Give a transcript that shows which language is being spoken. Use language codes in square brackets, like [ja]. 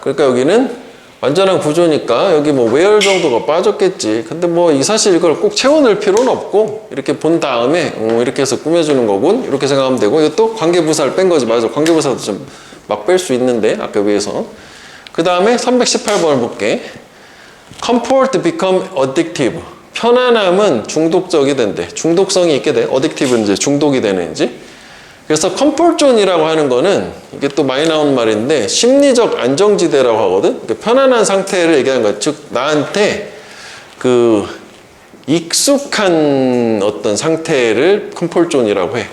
[ko] 그러니까 여기는 완전한 구조니까 여기 뭐 where 정도가 빠졌겠지. 근데 뭐 이 사실 이걸 꼭 채워넣을 필요는 없고 이렇게 본 다음에 이렇게 해서 꾸며주는 거군. 이렇게 생각하면 되고 이것도 관계부사를 뺀 거지. 맞아. 관계부사도 좀 막 뺄 수 있는데 아까 위에서. 그 다음에 318번을 볼게. [en] comfort become addictive. [ko] 편안함은 중독적이 된대. 중독성이 있게 돼. addictive는 이제 중독이 되는지. 그래서 comfort zone이라고 하는 거는 이게 또 많이 나오는 말인데 심리적 안정지대라고 하거든. 그러니까 편안한 상태를 얘기하는 거야. 즉 나한테 그 익숙한 어떤 상태를 comfort zone이라고 해.